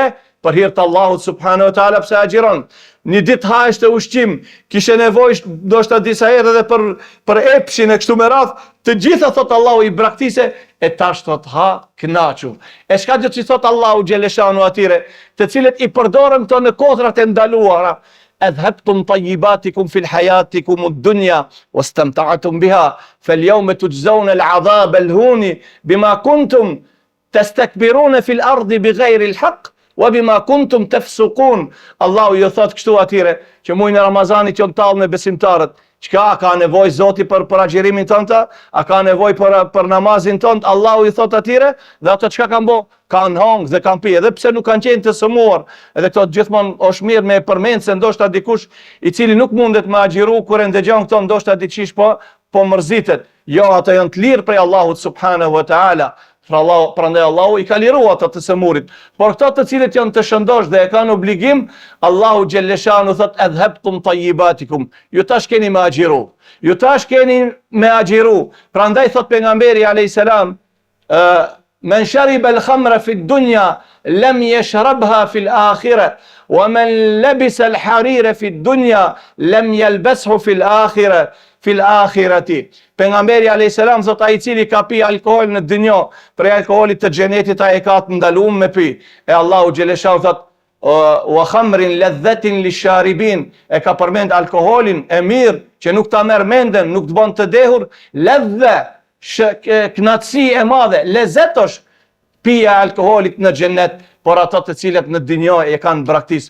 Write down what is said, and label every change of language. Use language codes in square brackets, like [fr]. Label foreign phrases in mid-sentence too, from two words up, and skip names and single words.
[sq] Për hir të Allahut subhanahu wa taala, pse agjiron. Një ditë hahesh të ushqim, kishe nevojë ndoshta disa herë edhe për epshin e kështu me radh, të gjitha thot Allahu i braktise, e tash thot ha kënaqu. E çka do të thot Allahu xheleshanu atyre, të cilët i përdorën këto në kohrat e ndaluara. [ar] أذهبتم طيباتكم في حياتكم الدنيا واستمتعتم بها فاليوم تجزون العذاب الهون بما كنتم تستكبرون في الأرض بغير الحق وبما كنتم تفسقون. [sq] Allahu ju thot kështu atyre që muajin e Ramazanit janë tallë me besimtarët. Çka ka nevojë Zoti për agjerimin tonë? A ka nevojë për namazin tonë? Allahu i thot atyre, dhe ato çka kanë bë? Kanë hangë dhe kanë pi, edhe pse nuk kanë qenë të sëmuar. Edhe këto gjithmonë është mirë me përmend se ndoshta dikush i cili nuk mundet me agjeru kur e ndëgjon këto ndoshta diçish po mërzitet. Jo, ato janë të lirë prej Allahut [ar] سبحانه وتعالى. [sq] Prandaj Allahu i ka liruar ata të sëmurit. Por këto të cilët janë të shëndosh dhe e kanë obligim, Allahu xhelleshanu thot [ar] أذهبتم طيباتكم. [sq] Ju tash keni me agjeru. Ju tash keni me agjeru. Prandaj thot pejgamberi [ar] عليه السلام من شرب الخمر في الدنيا لم يشربها في الآخرة ومن لبس الحرير في الدنيا لم يلبسه في الآخرة. في الآخرة. [sq] Pejgamberi [ar] عليه السلام [sq] thot ai i cili ka pi alkool në dunjë, prej alkoolit të xhenetit ai ka të ndaluar me pi. E Allahu xheleshau thot [ar] وخمر لذة للشاربين, [sq] e ka përmend alkoolin e mirë që nuk ta merr mendën, nuk të bën të dehur, ladha, knatësi e madhe, lezet është pija alkoolit në xhenet, por ato të cilët në dinjë e kanë braktis.